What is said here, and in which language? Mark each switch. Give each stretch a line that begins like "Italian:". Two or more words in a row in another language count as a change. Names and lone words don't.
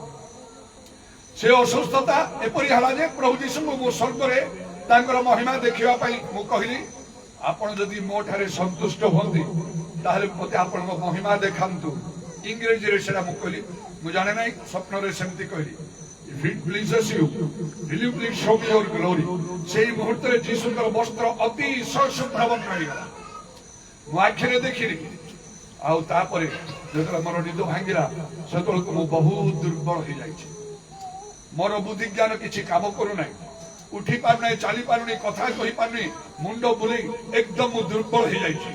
Odia: ସେ ଅସୁସ୍ଥତା ଏପରି ହେଲା ଯେ ପ୍ରଭୁ ଯୀଶୁଙ୍କୁ ମୁଁ ସ୍ୱର୍ଗରେ ତାଙ୍କର ମହିମା ଦେଖିବା ପାଇଁ ମୁଁ କହିଲି, ଆପଣ ଯଦି ମୋ ଠାରେ ସନ୍ତୁଷ୍ଟ ହୁଅନ୍ତି ତାହେଲେ ମତେ ଆପଣଙ୍କ ମହିମା ଦେଖାନ୍ତୁ। ଇଂରେଜୀରେ ସେଟା ମୁଁ କହିଲି, ମୁଁ ଜାଣେ ନାହିଁ, ସ୍ୱପ୍ନରେ ସେମିତି କହିଲି।
English: If it pleases you, will you please show me your glory?
Odia: ସେଇ ମୁହୂର୍ତ୍ତରେ ଯୀଶୁଙ୍କର ବସ୍ତ୍ର ଅତିଶୟ ଶୁଭ୍ରବର୍ଣ୍ଣ ହେଇଗଲା, ମୁଁ ଆଖିରେ ଦେଖିଲି। ଆଉ ତାପରେ ଯେତେବେଳେ ମୋର ନିଦ ଭାଙ୍ଗିଲା, ସେତେବେଳକୁ ମୁଁ ବହୁତ ଦୁର୍ବଳ ହେଇଯାଇଛି। ମୋର ବୁଦ୍ଧି ଜ୍ଞାନ କିଛି କାମ କରୁନାହିଁ, ଉଠି ପାରୁନାହିଁ, ଚାଲି ପାରୁନି, କଥା କହିପାରୁନି, ମୁଣ୍ଡ ବୁଲେଇ ଏକଦମ ମୁଁ ଦୁର୍ବଳ ହେଇଯାଇଛି।